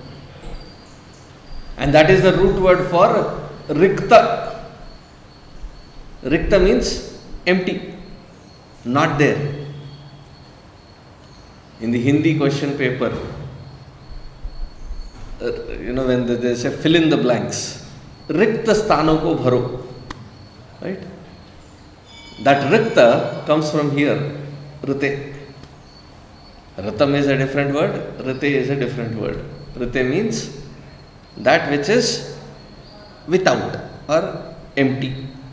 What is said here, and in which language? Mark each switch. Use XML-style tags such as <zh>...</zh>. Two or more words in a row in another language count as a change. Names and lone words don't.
<en>And that is the root word for rikta. Rikta means empty, not there. In the Hindi question paper, when they say fill in the blanks,</en> <hi>रिक्त स्थानों को भरो,</hi> <en>right? That rikta comes from here, rite. Ratam is a different word, rite is a different word. Rite means that which is without or empty.</en>